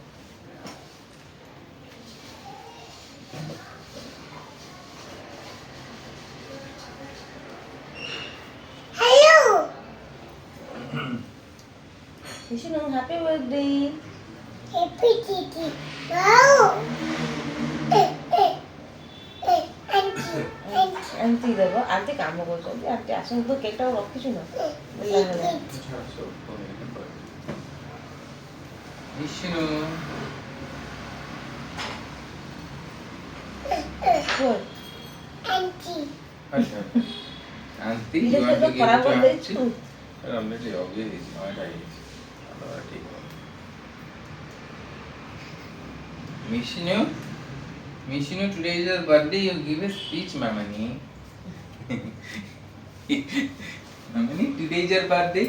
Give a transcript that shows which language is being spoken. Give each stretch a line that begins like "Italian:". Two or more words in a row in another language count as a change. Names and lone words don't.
English: Hello. Vishnu, happy birthday. Happy kitty. Wow. Auntie. Auntie.
Odia: ଆଣ୍ଟି ଦେବ ଆଣ୍ଟି କାମ କରୁଛନ୍ତି ଆଣ୍ଟି ଆସନ୍ତୁ ତ କେକଟା ରଖିଛୁ ନା ହେଲା ହେଲା
English: Vishnu.
Odia: କୁହ
English: Auntie. Auntie,
Odia: ଧୀରେ
English: you
Odia: ଧୀରେ
English: want to
Odia: ତ
English: give
Odia: ଖରାପ
English: it to
Odia: କରିଦେଇଛୁ
English: auntie? Already obvious. Not I. Vishnu, Vishnu, today is your birthday. You give a speech, Mamani. Mamani, today is your birthday.